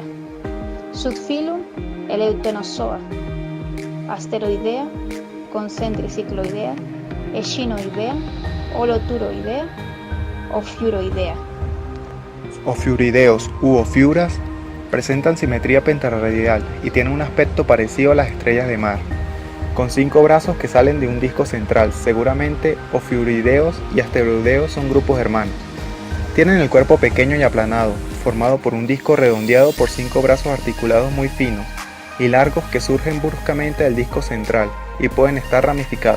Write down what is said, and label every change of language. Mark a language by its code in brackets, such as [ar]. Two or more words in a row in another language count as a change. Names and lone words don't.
[es] Subfilum Eleutenozoa. Asteroidea, Concentricicloidea, Echinoidea, Holoturoidea, Ophiuroidea. Ophiurideos u ophiuras presentan simetría pentarradial y tienen un aspecto parecido a las estrellas de mar, con 5 brazos que salen de un disco central. Seguramente Ophiurideos y Asteroideos son grupos hermanos. Tienen el cuerpo pequeño y aplanado, formado por un disco redondeado por 5 brazos articulados muy finos, y largos que surgen bruscamente del disco central y pueden estar ramificados.